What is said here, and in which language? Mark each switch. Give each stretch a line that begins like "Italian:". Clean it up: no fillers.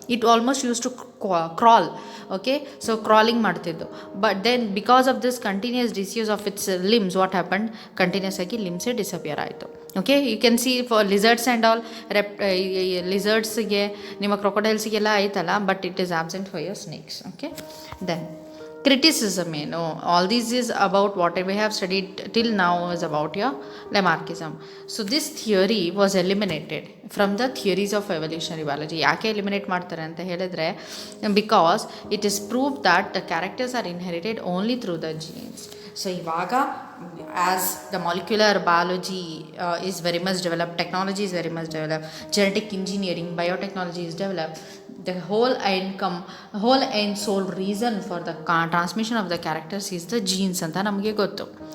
English: It almost use to crawl. Okay,
Kannada: so crawling ಮಾಡ್ತಿದ್ದು.
English: but then because of this continuous disuse of its limbs what happen,
Kannada: continuous ಆಗಿ ಲಿಮ್ಸೇ disappear ಆಯಿತು.
English: okay, you can see for lizards and all,
Kannada: ಲಿಸರ್ಡ್ಸ್ಗೆ, ನಿಮ್ಮ ಕ್ರೊಕೊಡೈಲ್ಸ್ಗೆಲ್ಲ ಆಯ್ತಲ್ಲ,
English: But it is absent for your snakes. Okay, then criticism, all this is about what we have studied till now is about your Lamarckism. So this theory was eliminated from the theories of evolutionary biology.
Kannada: ಯಾಕೆ eliminate ಮಾಡ್ತಾರೆ ಅಂತ ಹೇಳಿದ್ರೆ,
English: Because it is prove that the characters are inherited only through the genes. So ಇವಾಗ as the molecular biology is very much developed, technology is very much developed, genetic engineering, biotechnology is developed, the whole and sole reason for the transmission of the characters is the genes
Kannada: anta namage gottu.